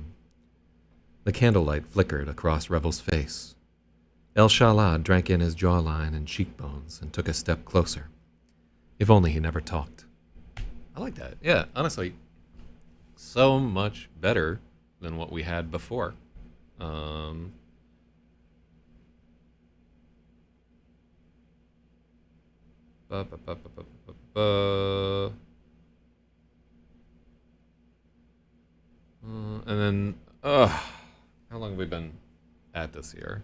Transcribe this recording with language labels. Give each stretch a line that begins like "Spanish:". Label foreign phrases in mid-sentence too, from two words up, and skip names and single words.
English: The candlelight flickered across Revel's face. El Shalad drank in his jawline and cheekbones and took a step closer. If only he never talked. I like that. Yeah, honestly, so much better than what we had before. Um, ba, ba, ba, ba, ba, ba, ba. And then, how long have we been at this here?